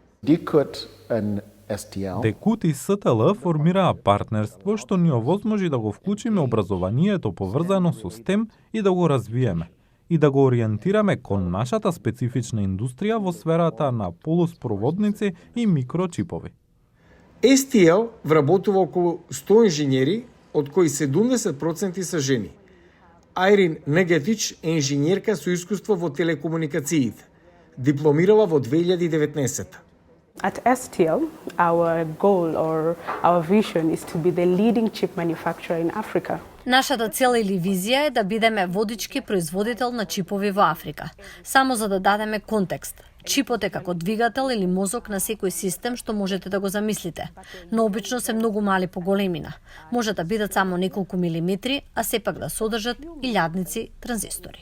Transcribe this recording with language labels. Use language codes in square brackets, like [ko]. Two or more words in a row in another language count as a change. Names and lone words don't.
[mk] Декут и СТЛ формираа партнерство што ни овозможи да го вклучиме образованието поврзано со STEM и да го развиеме и да го ориентираме кон нашата специфична индустрија во сферата на полуспроводници и микрочипови. STL вработува околу 100 инженери, од кои 70% се жени. Айрин Негетич е инженерка со искуство во телекомуникациите. Дипломирала во 2019. [en] At STL, our goal or our vision is to be the leading chip manufacturer in Africa. [mk] Нашата цел или визија е да бидеме водички производител на чипови во Африка. Само за да дадеме контекст. Чипот е како двигател или мозок на секој систем што можете да го замислите, но обично се многу мали по големина. Може да бидат само неколку милиметри, а сепак да содржат илјадници транзистори.